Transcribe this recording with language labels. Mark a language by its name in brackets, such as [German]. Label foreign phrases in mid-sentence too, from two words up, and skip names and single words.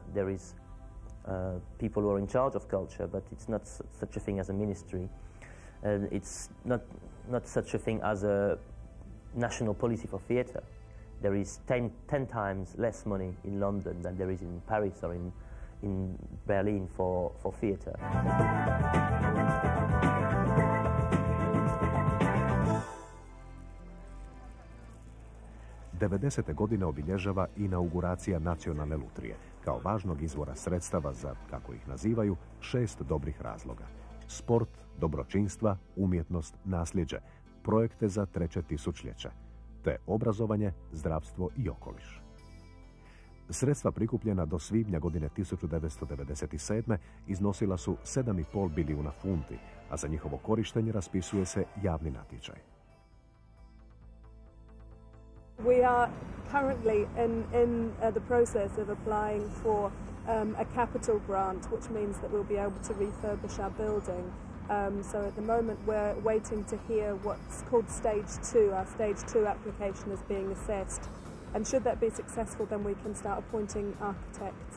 [English] There is people who are in charge of culture, but it's not such a thing as a ministry. It's not such a thing as a national policy for theatre. There is 10 times less money in London than there is in Paris or in Berlin for theatre. [Croatian] '90. godine obilježava inauguracija Nacionalne lutrije, kao važnog izvora sredstava za, kako ih nazivaju, 6 dobrih razloga. Sport, dobročinstva, umjetnost, nasljeđe, projekte za 3. tisućljeće, te obrazovanje, zdravstvo i okoliš. Sredstva prikupljena do svibnja godine 1997. iznosila su 7,5 bilijuna funti, a za njihovo korištenje raspisuje se javni natječaj. [English] We are currently in the process of applying for a capital grant, which means that we'll be able to refurbish our building. So at the moment we're waiting to hear what's called Stage 2. Our Stage 2 application is being assessed. And should that be successful, then we can start appointing architects.